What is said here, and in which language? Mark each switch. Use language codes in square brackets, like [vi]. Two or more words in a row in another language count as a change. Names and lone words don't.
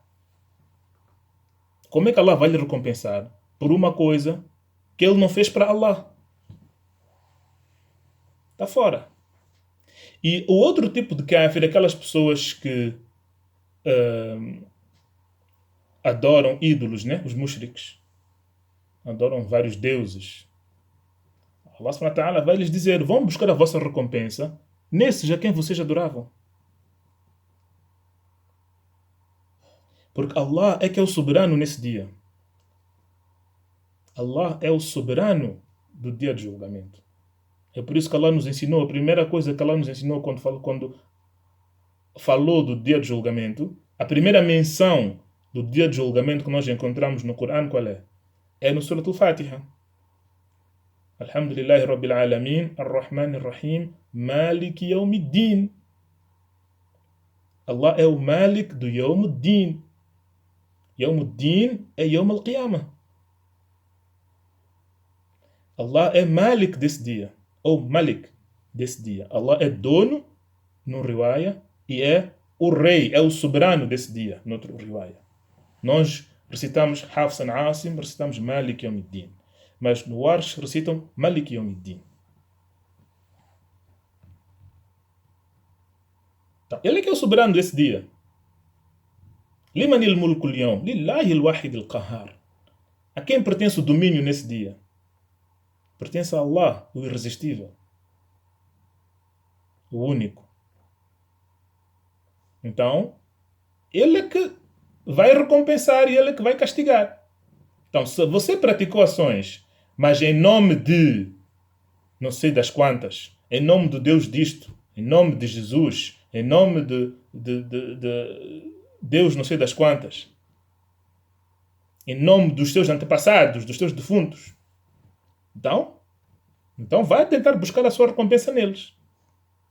[pt] Como é que Allah vai lhe recompensar por uma coisa que ele não fez para Allah? Está fora. E o outro tipo de kafir é aquelas pessoas que adoram ídolos, né? Os mushriks. Adoram vários deuses. Allah [ar] سبحانه وتعالى [pt] vai lhes dizer: vão buscar a vossa recompensa nesses a quem vocês adoravam. Porque Allah é que é o soberano nesse dia. Allah é o soberano do dia de julgamento. É por isso que Allah nos ensinou, a primeira coisa que Allah nos ensinou quando falou do dia de julgamento, a primeira menção do dia de julgamento que nós encontramos no Corão, qual é? É no Surah Al-Fatiha. [ar] الحمد لله رب العالمين الرحمن الرحيم, مالك يوم الدين. [pt] Allah é o Malik do Yawmuddin. [ar] يوم الدين é يوم القيامة. [pt] Allah é Malik desse dia, ou Malik desse dia. Allah é dono, no riwaya, e é o rei, é o soberano desse dia, no outro riwaya. Nós recitamos Hafsan Asim, recitamos [ar] مالك يوم الدين. [pt] Mas no Warsh recitam [ar] مالك يوم الدين. [pt] Então, ele é que é o soberano desse dia. [ar] لمن الملك اليوم لله الواحد القهار. [pt] A quem pertence o domínio nesse dia? Pertence a Allah, o irresistível, o único. Então, ele é que vai recompensar e ele é que vai castigar. Então, se você praticou ações, mas em nome de não sei das quantas, em nome do Deus disto, em nome de Jesus, em nome de Deus não sei das quantas, em nome dos teus antepassados, dos teus defuntos, então vai tentar buscar a sua recompensa neles.